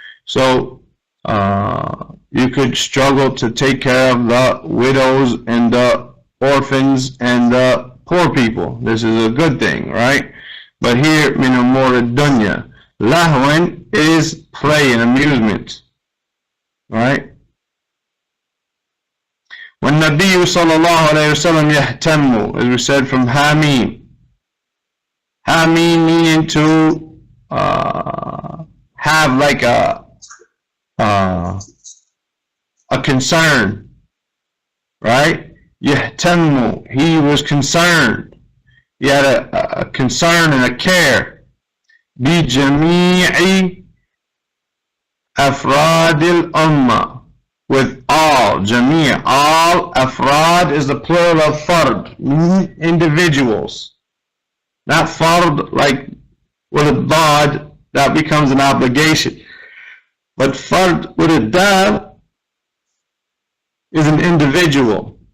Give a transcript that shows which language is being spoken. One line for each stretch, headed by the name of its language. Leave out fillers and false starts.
English: So you could struggle to take care of the widows and the orphans and the poor people. This is a good thing, right? But here,
Arabic: min umur dunya,
English: Lahwan is play and amusement. Right?
Arabic: والنبي صلى الله عليه وسلم يهتم,
English: as we said from Hameen. Hameen meaning to have like a concern, right?
Arabic: يهتم,
English: he was concerned. He had a concern and a care.
Arabic: بجميع أفراد الأمة,
English: with all, جميع, all. أفراد is the plural of fard, individuals. Not fard like with a dad, that becomes an obligation. But fard with a dal is an individual.